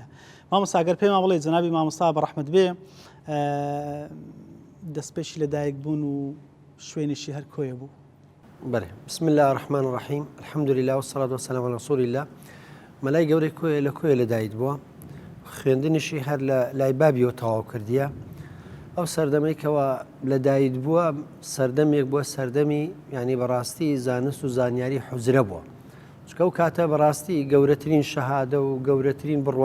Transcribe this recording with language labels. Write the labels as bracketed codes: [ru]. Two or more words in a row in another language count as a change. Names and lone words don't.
[ckb] مامۆستا ئەگەر پێمان بڵێ جەنابی مامۆستا بەڕەحمەت بێ دەستپێشی لەدایک بوون و شوێنێکی هەر کۆیە بوو. [ar] بەڵێ بسم الله الرحمن الرحیم الحمد لله والصلاة والسلام على رسول الله. [ckb] مەلای گەورەی کۆیە لە کۆیە لەدایک بووە خوێندنیشی هەر لە لای بابیەوە تەواو کردیە ئەو سەردەمێکەوە لەدایک بووە سەردەمێک بووە سەردەمی ینی بەڕاستی زانست و زانیاری حوزرە بووە چکە ئەو کاتە بەڕاستی گەورەترین شەهادە و گەورەترین